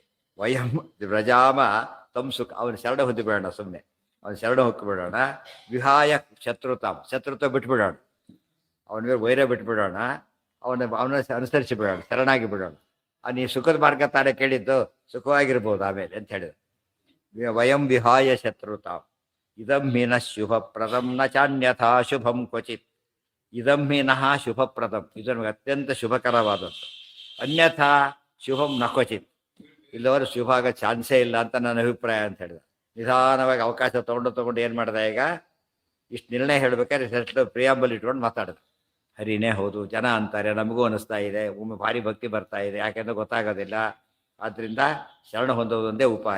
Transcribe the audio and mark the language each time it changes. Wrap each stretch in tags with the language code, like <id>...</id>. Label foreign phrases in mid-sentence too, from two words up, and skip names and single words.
<sa>ವಯಂ ವ್ರಜಾಮ ತಂ ಸುಖ.</sa> <kn>ಅವನ ಶರಣ ಹೊಂದಿಬಿಡೋಣ, ಸುಮ್ಮನೆ ಅವನ ಶರಣ ಹೊಕ್ಕಿಬಿಡೋಣ.</kn> <sa>ವಿಹಾಯ ಶತ್ರುತಾಂ,</sa> <kn>ಶತ್ರುತ್ವ ಬಿಟ್ಬಿಡೋಣ, ಅವನ ಮೇಲೆ ವೈರ ಬಿಟ್ಬಿಡೋಣ, ಅವನ ಅನುಸರಿಸಿ ಬಿಡೋಣ, ಶರಣಾಗಿ ಬಿಡೋಣ. ನೀವು ಸುಖದ ಮಾರ್ಗ ತಾನೇ ಕೇಳಿದ್ದು, ಸುಖವಾಗಿರ್ಬೋದು ಆಮೇಲೆ ಅಂತ ಹೇಳಿದ್ರು.</kn> <sa>ವಯಂ ವಿಹಾಯ ಶತ್ರುತಾಂ ಇದಂ ಮೀನಃ ಶುಭಪ್ರದಂ ನ ಚಾನ್ಯಥಾ ಶುಭಂ ಕ್ವಚಿತ್. ಇದಂ ಮೀನಃ ಶುಭಪ್ರದಂ,</sa> <kn>ಇದು ನಮಗೆ ಅತ್ಯಂತ ಶುಭಕರವಾದದ್ದು.</kn> <sa>ಅನ್ಯಥಾ ಶುಭಂ ನ ಕ್ವಚಿತ್,</sa> <kn>ಇಲ್ಲವರು ಶುಭ ಆಗೋ ಚಾನ್ಸೇ ಇಲ್ಲ ಅಂತ ನನ್ನ ಅಭಿಪ್ರಾಯ ಅಂತ ಹೇಳಿದ. ನಿಧಾನವಾಗಿ ಅವಕಾಶ ತೊಗೊಂಡು ಏನು ಮಾಡಿದೆ, ಈಗ ಇಷ್ಟು ನಿರ್ಣಯ ಹೇಳ್ಬೇಕಾದ್ರೆ ಪ್ರಿಯಾಂಬಲ್ ಇಟ್ಕೊಂಡು ಮಾತಾಡಿದ್ರು. ಹರಿನೇ ಹೌದು, ಜನ ಅಂತಾರೆ, ನಮಗೂ ಅನಿಸ್ತಾ ಇದೆ, ಒಮ್ಮೆ ಭಾರಿ ಭಕ್ತಿ ಬರ್ತಾ ಇದೆ, ಯಾಕೆಂದ್ರೆ ಗೊತ್ತಾಗೋದಿಲ್ಲ. ಆದ್ದರಿಂದ ಶರಣ ಹೊಂದೋದೊಂದೇ ಉಪಾಯ.</kn>